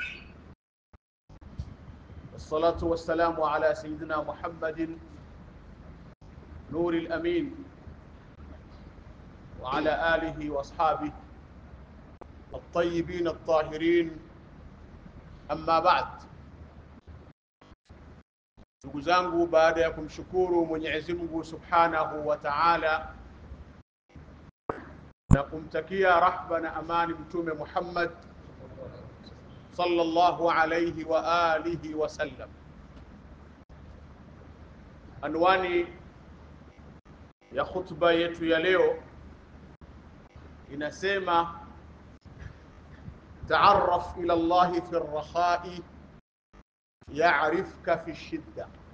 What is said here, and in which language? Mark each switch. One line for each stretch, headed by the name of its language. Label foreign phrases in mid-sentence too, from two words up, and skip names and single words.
Arabic: والصلاة والسلام على سيدنا محمد نور الأمين وعلى آله وأصحابه الطيبين الطاهرين. أما بعد،
Swahili: ndugu zangu, baada ya kumshukuru Mwenyezi Mungu
Arabic: سبحانه وتعالى
Swahili: na kumtakia rahma na amani Mtume Muhammad
Arabic: صلى الله عليه وعلى آله وسلم,
Swahili: anwani ya khutba yetu ya leo inasema
Arabic: تعرف إلى الله في الرخاء يعرفك في الشدة.